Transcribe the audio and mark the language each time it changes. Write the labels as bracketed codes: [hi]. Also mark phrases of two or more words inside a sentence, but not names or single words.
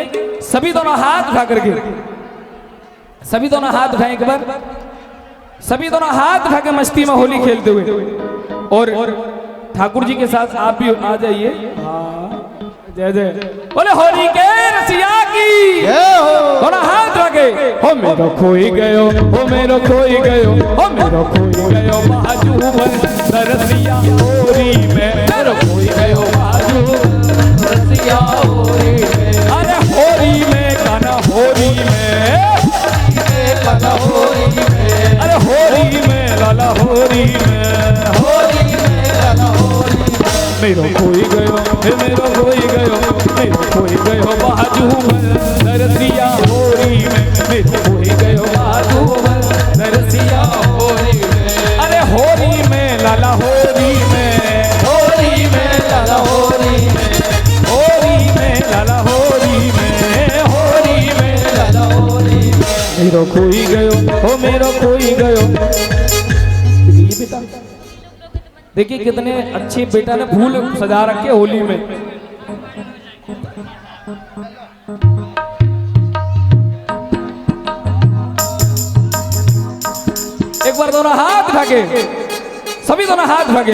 [hi] सभी दोनों हाथ उठा करके, सभी दोनों हाथ उठाएं एक बार, सभी दोनों हाथ उठा के मस्ती में होली खेलते हुए। और ठाकुर जी के साथ आप भी आ जाइए। हाँ, जय जय बोले होली के रसिया की, दोनों हाथ रखे। [bra] हो मेरो खोई गयो, हो मेरो खोई गयो, हो मेरो खोई गयो बाजू रसिया होली में, मेरो खोई गयो बाजू रसिया होली में। अरे होली में गाना, होली में गाना, होली में, अरे होली में लाला, होली में, होली में लाला, होली में। मेरो खोई गयो, मेरो खोई गयो, मेरो खोई गयो बाजू रसिया होली में, मेरो खोई गयो बाजू रसिया होली में। अरे होली में लाला, होली में, होली में लाला, होली में, होली में लाला, होली में, होली में लाला, होली में। मेरो खोई गयो, हो मेरो खोई गयो। [hi] बेटा देखिए कितने अच्छे बेटा ने फूल सजा रखे होली में। एक बार दोनों हाथ उठा के, सभी दोनों हाथ उठा के।